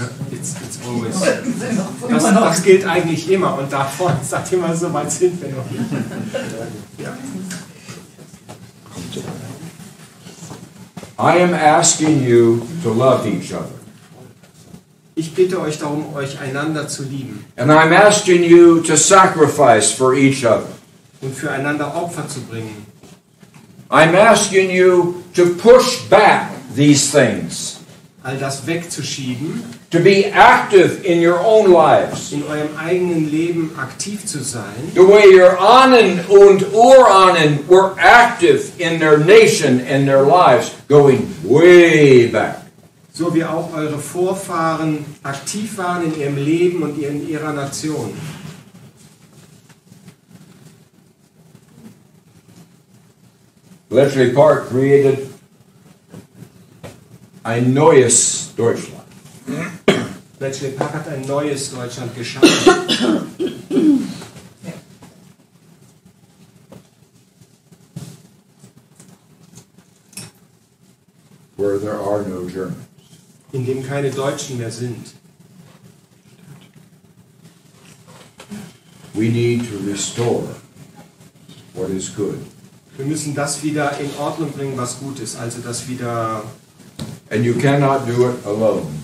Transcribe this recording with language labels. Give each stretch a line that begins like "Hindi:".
English: It's always.
German: Das gilt eigentlich immer. Und davon sagt immer, so weit sind wir noch nicht. Ja.
English: I am asking you to love each other.
German: Ich bitte euch darum, euch einander zu lieben.
English: And I'm asking you to sacrifice for each other.
German: Und füreinander Opfer zu bringen.
English: I'm asking you to push back these things.
German: All das wegzuschieben.
English: To be active in your own lives.
German: In eurem eigenen Leben aktiv zu sein.
English: The way your
German: Ahnen und Urahnen
English: were active in their nation and their lives, going way back.
German: So wie auch eure Vorfahren aktiv waren in ihrem Leben und in ihrer Nation. Bletchley Park created ein neues Deutschland. Bletchley Park hat ein neues Deutschland geschaffen.
English: Where there are no Germans.
German: In dem keine Deutschen mehr sind.
English: We need to restore what is good.
German: Wir müssen das wieder in Ordnung bringen, was gut ist. Also das wieder
English: And you cannot do it alone.